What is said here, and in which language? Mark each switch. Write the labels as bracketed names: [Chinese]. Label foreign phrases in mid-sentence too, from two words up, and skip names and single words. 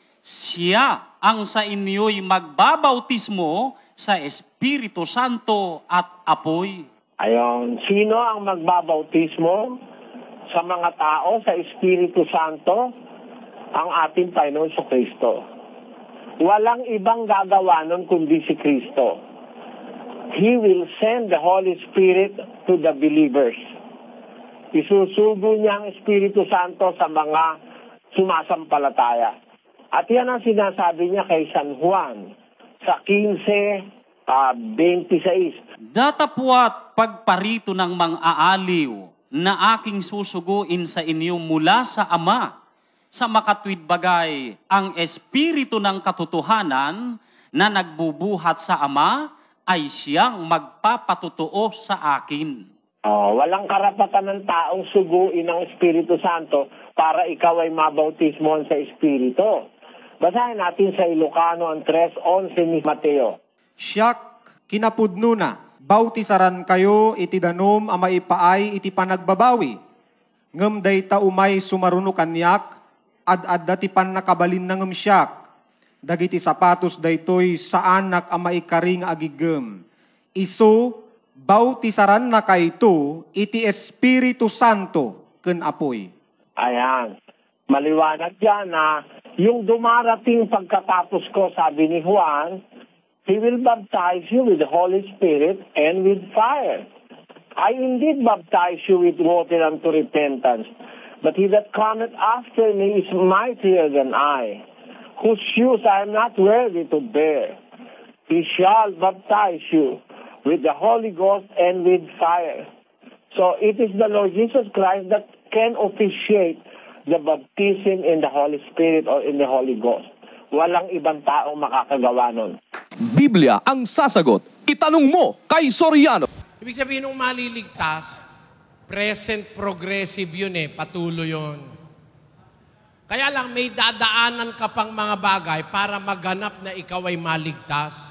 [Filipino] Siya ang sa inyo'y magbabautismo sa Espiritu Santo at apoy. Ayon, sino ang magbabautismo sa mga tao sa Espiritu Santo? Ang ating Panginoon sa Kristo. Walang ibang gagawa nun kundi si Kristo. [English] He will send the Holy Spirit to the believers. [Filipino] Isusugo niya ang Espiritu Santo sa mga sumasampalataya. At yan ang sinasabi niya kay San Juan sa 15:26. Datapwat pagparito ng mang-aaliw na aking susuguin sa inyo mula sa Ama, sa makatwid bagay ang Espiritu ng katotohanan na nagbubuhat sa Ama ay siyang magpapatutuo sa akin. Walang karapatan ng taong suguin ng Espiritu Santo para ikaw ay mabautismohan sa Espiritu. Basahin natin sa Ilocano ang 3:11 ni Mateo. [Iloko] Siyak kinapudno na, bautisaran kayo iti danom a maipaay iti panagbabawi. Ngem day taumay sumaruno kanyak, ad dati pan nakabalin na ngem siyak. Dagiti sapatos daytoy sa anak a maikari nga agigem. isu bautisaran na kayto iti Espiritu Santo ken apoy. [Filipino] Ayan. Maliwanag yan na yung dumarating pagkatapos ko, sabi ni Juan, [English] He will baptize you with the Holy Spirit and with fire. I indeed baptize you with water unto repentance, but he that cometh after me is mightier than I, whose shoes I am not worthy to bear. He shall baptize you with the Holy Ghost and with fire. So it is the Lord Jesus Christ that can officiate the baptism in the Holy Spirit or in the Holy Ghost. [Filipino] Walang ibang taong makakagawa nun. Biblia ang sasagot. Itanong mo kay Soriano. Ibig sabihin nung maliligtas, [English] present progressive [Filipino] yun patuloy yun. Kaya lang may dadaanan ka pang mga bagay para maganap na ikaw ay maligtas.